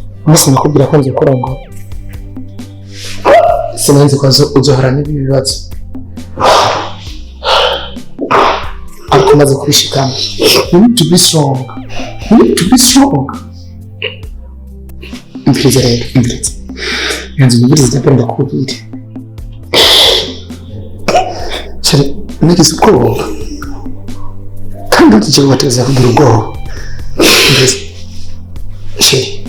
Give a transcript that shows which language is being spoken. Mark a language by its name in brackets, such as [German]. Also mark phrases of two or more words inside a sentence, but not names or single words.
[Rundi] umunsi nakubwira ko nzi kurongo sinenze ko uzohora n'ibi bibazo ariko maze kubishikana. [English] You need to be strong. You need to be strong. [Rundi] Umviriza rero, umviriza. Yanzu umviriza ndakunda kubwira. Shari, nagize ubwoba. Kandi utije wateza kugira ubwoba. Umviriza. Shari.